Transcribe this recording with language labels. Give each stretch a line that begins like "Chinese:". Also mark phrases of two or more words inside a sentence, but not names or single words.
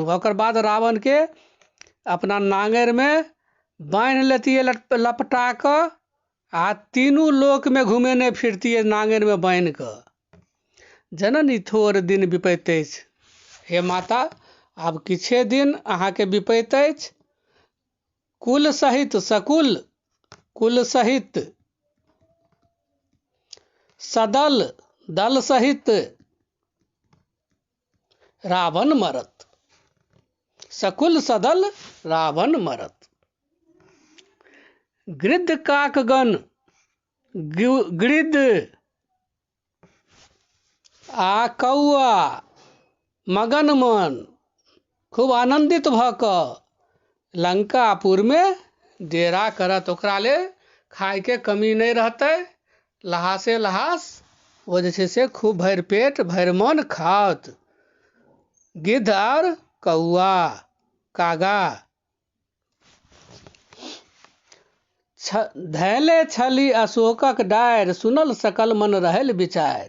Maithili: ओकर बाद रावणके अपना नांगरमे बान्हि लेतियै लपटा कऽ, आ तीनू लोकमे घुमेने फिरतियै नांगरमे बान्हि कऽ। जननी थोर दिन विपैत अछि, हे माता आब किछे दिन अहाँके विपैत अछि। कुल सहित सकुल, कुल सहित सदल, दल सहित रावण मरत। सकुल सदल रावण मरत। गिद्ध काकगण, गिद्ध आ कौआ मगन मन खूब आनंदित भऽ कऽ लंकापुरमे डेरा करत। ओकरा लेल खायके कमी नहीं रहतै, लहासे लहास ओ जे छै से खूब भरि पेट भरि मन खात। गिद्ध और कौआ कागा धैले छली अशोकक डारि, सुनल सकल मन रहल विचार।